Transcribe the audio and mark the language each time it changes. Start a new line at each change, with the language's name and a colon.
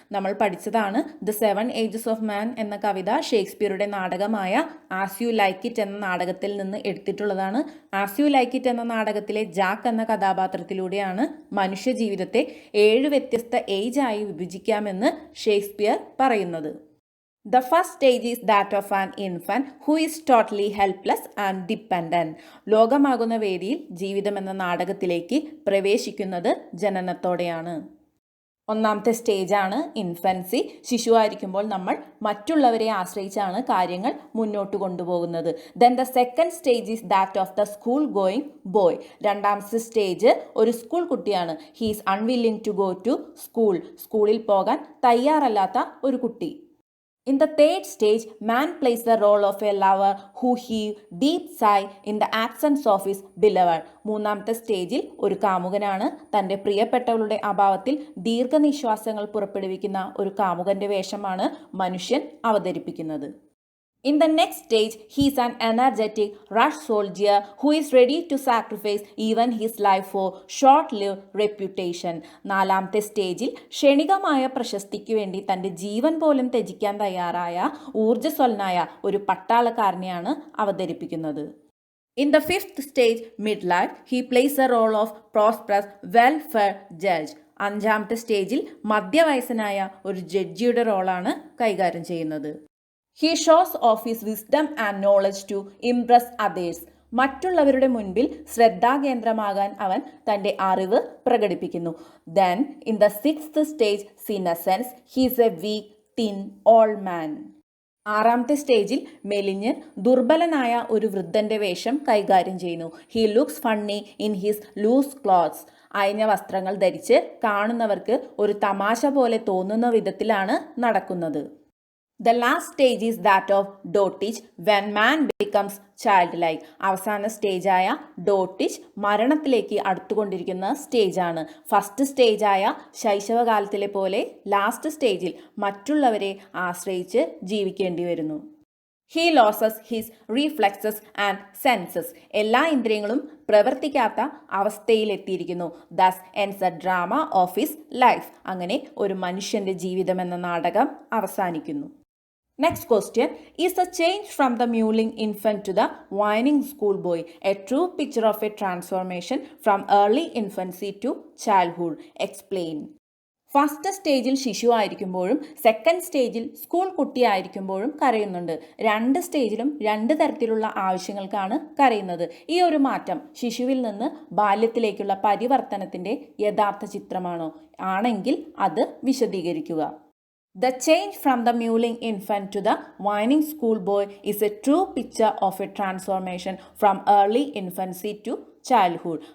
Malayalam: നമ്മൾ പഠിച്ചതാണ് the 7 ages of മാൻ എന്ന കവിത ഷേക്സ്പിയറുടെ നാടകമായ ആസ് യു ലൈക്ക് ഇറ്റ് എന്ന നാടകത്തിൽ നിന്ന് എടുത്തിട്ടുള്ളതാണ്. ആസ് യു ലൈക്ക് ഇറ്റ് എന്ന നാടകത്തിലെ ജാക്ക് എന്ന കഥാപാത്രത്തിലൂടെയാണ് മനുഷ്യ ജീവിതത്തെ 7 വ്യത്യസ്ത ഏജായി വിഭജിക്കാമെന്ന് ഷേക്സ്പിയർ പറയുന്നത്.
English: The first stage is that of an infant who is totally helpless and dependent.
Malayalam: ലോകമാകുന്ന വേദിയിൽ ജീവിതം എന്ന നാടകത്തിലേക്ക് പ്രവേശിക്കുന്നത് ജനനത്തോടെയാണ്. ഒന്നാമത്തെ സ്റ്റേജാണ് ഇൻഫൻസി. ശിശുവായിരിക്കുമ്പോൾ നമ്മൾ മറ്റുള്ളവരെ ആശ്രയിച്ചാണ് കാര്യങ്ങൾ മുന്നോട്ട് കൊണ്ടുപോകുന്നത്.
English: Then the second stage is that of the school going boy.
Malayalam: രണ്ടാമത്തെ സ്റ്റേജ് ഒരു സ്കൂൾ കുട്ടിയാണ്.
English: He is unwilling to go to school.
Malayalam: സ്കൂളിൽ പോകാൻ തയ്യാറല്ലാത്ത ഒരു കുട്ടി.
English: In the third stage, man plays the role of a lover who heave deep sigh in the absence of his beloved.
Malayalam: മൂന്നാമത്തെ സ്റ്റേജിൽ ഒരു കാമുകനാണ്. തൻ്റെ പ്രിയപ്പെട്ടവളുടെ അഭാവത്തിൽ ദീർഘനിശ്വാസങ്ങൾ പുറപ്പെടുവിക്കുന്ന ഒരു കാമുകന്റെ വേഷമാണ് മനുഷ്യൻ അവതരിപ്പിക്കുന്നത്.
English: In the next stage, he is an energetic rush soldier who is ready to sacrifice even his life for short-lived reputation.
Malayalam: നാലാമത്തെ സ്റ്റേജിൽ ക്ഷണികമായ പ്രശസ്തിക്ക് വേണ്ടി തൻ്റെ ജീവൻ പോലും ത്യജിക്കാൻ തയ്യാറായ ഊർജ്ജസ്വലനായ ഒരു പട്ടാളക്കാരനെയാണ് അവതരിപ്പിക്കുന്നത്.
English: In the fifth stage, midlife, he plays the role of prosperous, well-fed judge.
Malayalam: അഞ്ചാമത്തെ സ്റ്റേജിൽ മധ്യവയസ്സനായ ഒരു ജഡ്ജിയുടെ റോളാണ് കൈകാര്യം ചെയ്യുന്നത്.
English: He shows off his wisdom and knowledge to impress others.
Malayalam: മറ്റുള്ളവരുടെ മുൻപിൽ ശ്രദ്ധാകേന്ദ്രമാകാൻ അവൻ തൻ്റെ അറിവ് പ്രകടിപ്പിക്കുന്നു.
English: Then in the sixth stage, senescence, he is a weak, thin, old man.
Malayalam: ആറാമത്തെ സ്റ്റേജിൽ മെലിഞ്ഞ് ദുർബലനായ ഒരു വൃദ്ധന്റെ വേഷം കൈകാര്യം ചെയ്യുന്നു.
English: He looks funny in his loose clothes.
Malayalam: അയഞ്ഞ വസ്ത്രങ്ങൾ ധരിച്ച് കാണുന്നവർക്ക് ഒരു തമാശ പോലെ തോന്നുന്ന വിധത്തിലാണ് നടക്കുന്നത്.
English: The last stage is that of dotage when man becomes childlike.
Malayalam: അവസാന സ്റ്റേജായ ഡോട്ടിച്ച് മരണത്തിലേക്ക് അടുത്തുകൊണ്ടിരിക്കുന്ന സ്റ്റേജാണ്. ഫസ്റ്റ് സ്റ്റേജായ ശൈശവകാലത്തിലെ പോലെ ലാസ്റ്റ് സ്റ്റേജിൽ മറ്റുള്ളവരെ ആശ്രയിച്ച് ജീവിക്കേണ്ടി വരുന്നു.
English: He loses his reflexes and senses.
Malayalam: എല്ലാ ഇന്ദ്രിയങ്ങളും പ്രവർത്തിക്കാത്ത അവസ്ഥയിലെത്തിയിരിക്കുന്നു.
English: Thus ends a drama of his life.
Malayalam: അങ്ങനെ ഒരു മനുഷ്യന്റെ ജീവിതം എന്ന നാടകം അവസാനിക്കുന്നു.
English: Next question, is the change from the mewling infant to the whining schoolboy a true picture of a transformation from early infancy to childhood? Explain.
Malayalam: First സ്റ്റേജിൽ ശിശു ആയിരിക്കുമ്പോഴും second സ്റ്റേജിൽ സ്കൂൾ കുട്ടിയായിരിക്കുമ്പോഴും കരയുന്നുണ്ട്. രണ്ട് സ്റ്റേജിലും രണ്ട് തരത്തിലുള്ള ആവശ്യങ്ങൾക്കാണ് കരയുന്നത്. ഈ ഒരു മാറ്റം ശിശുവിൽ നിന്ന് ബാല്യത്തിലേക്കുള്ള പരിവർത്തനത്തിൻ്റെ യഥാർത്ഥ ചിത്രമാണോ? ആണെങ്കിൽ അത് വിശദീകരിക്കുക.
English: The change from the mewling infant to the whining schoolboy is a true picture of a transformation from early infancy to childhood.